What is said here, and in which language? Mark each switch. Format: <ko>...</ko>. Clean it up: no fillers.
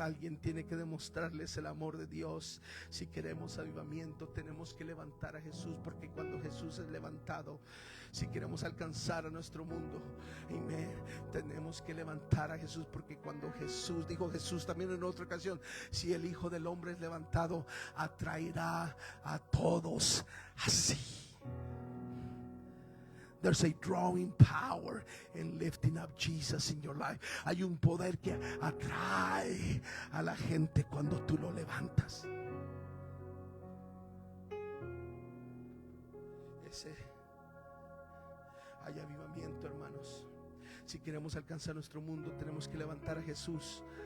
<es>Alguien tiene que demostrarles el amor de Dios. Si queremos avivamiento, tenemos que levantar a Jesús, porque cuando Jesús es levantado, si queremos alcanzar a nuestro mundo, amén, tenemos que levantar a Jesús, porque cuando Jesús, dijo Jesús también en otra ocasión, si el Hijo del Hombre es levantado, atraerá a todos así.</es> <en>There's a drawing power in lifting up Jesus in your life.</en> <es>Hay un poder que atrae a la gente cuando tú lo levantas. Hay avivamiento, hermanos. Si queremos alcanzar nuestro mundo, tenemos que levantar a Jesús.</es>